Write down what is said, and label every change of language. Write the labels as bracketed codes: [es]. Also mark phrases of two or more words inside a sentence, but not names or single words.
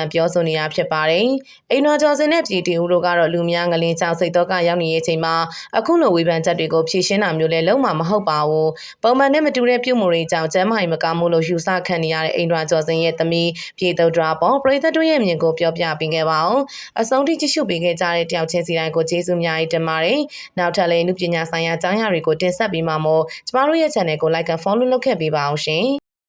[my] န်ပြောဆိုနေတာဖြစ်ပါတယ်။အိမ်တော်ကျော်စင်နဲ့ပြည်တီဦးတို့ကတော့လူများငလင်းကြောင်စိတ်တော့ကရောက်နေတဲ့အချိန်မှာအခုလိုဝေဖန်ချက်တွေကိုဖြေရှင်းတာမျိုးလည်းလုံးဝမဟုတ်ပါဘူး။ပုံမှန်နဲ့မတူတဲ့ပြုမှုတွေကြောင့်ကျမ်းမာရေးမကောင်းမှုလို့ယူဆခံနေရတဲ့အိမ်တော်ကျော်စင်ရဲ့သမီးပြည်သူဒရာပေါ်ပရိသတ်တို့ရဲ့မြင်ကိုပြောပြပေးခဲ့ပါအောင်။အဆုံးထိကြည့်ရှုပေးခဲ့ကြတဲ့တယောက်ချင်းစီတိုင်းကိုကျေးဇူးများတင်ပါတယ်။နောက်ထပ်လည်းနုပညာဆိုင်ရာအကြောင်းအရာတွေကိုတင်ဆက်ပေးမှာမို့ကျမတို့ရဲ့ channel ကို [en] like and follow [my] လုပ်ခဲ့ပေးပါအောင်ရှင်